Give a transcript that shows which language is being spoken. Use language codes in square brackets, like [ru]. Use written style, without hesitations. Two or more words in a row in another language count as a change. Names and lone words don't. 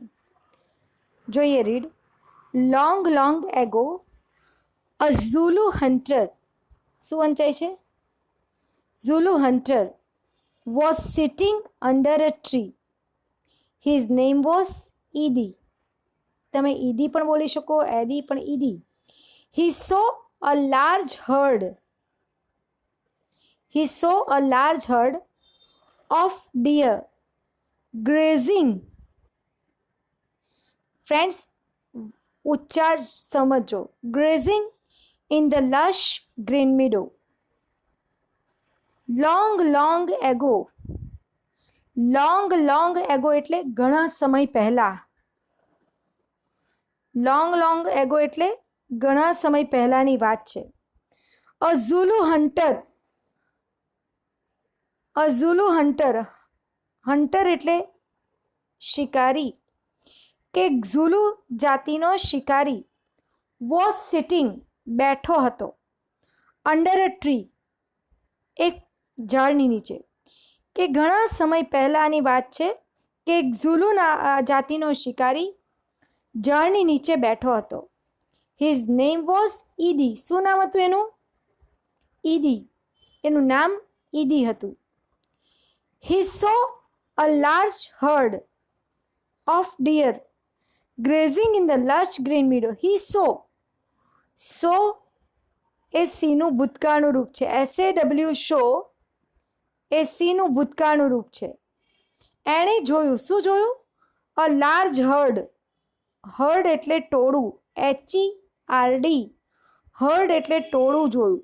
[gu] જોઈએ રીડ. [en] Long long ago a Zulu hunter, [gu] શું વંચાય છે? [en] Zulu hunter was sitting under a tree. His name was Idi. [gu] તમે ઈદી પણ બોલી શકો, એદી પણ ઈદી. [en] He saw a large herd. He saw a large herd of deer grazing. Friends, [gu] ઉચ્ચાર સમજો. [en] Grazing in the lush green meadow. Long long ago. Long long ago [gu] એટલે ઘણા સમય પહેલા. [en] Long long ago [gu] એટલે ઘણા સમય પહેલાની વાત છે. [en] A Zulu hunter. A Zulu hunter, hunter [gu] એટલે શિકારી કે ઝુલુ જાતિનો શિકારી, [en] was sitting [gu] બેઠો હતો, [en] under a tree [gu] એક ઝાડની નીચે. કે ઘણા સમય પહેલાંની વાત છે કે ઝુલુ જાતિનો શિકારી ઝાડની નીચે બેઠો હતો. [en] His name was Idi. [gu] શું નામ હતું એનું? ઈદી. એનું નામ ઈદી હતું. [en] He saw a large herd of deer grazing in the lush green meadow. He saw [gu] એ સીનું ભૂતકાળનું રૂપ છે. SAW શો એ સીનું ભૂતકાળનું રૂપ છે. એણે જોયું. શું જોયું? [en] a large herd. [gu] હર્ડ એટલે ટોળું. HERD. હર્ડ એટલે ટોળું જોયું.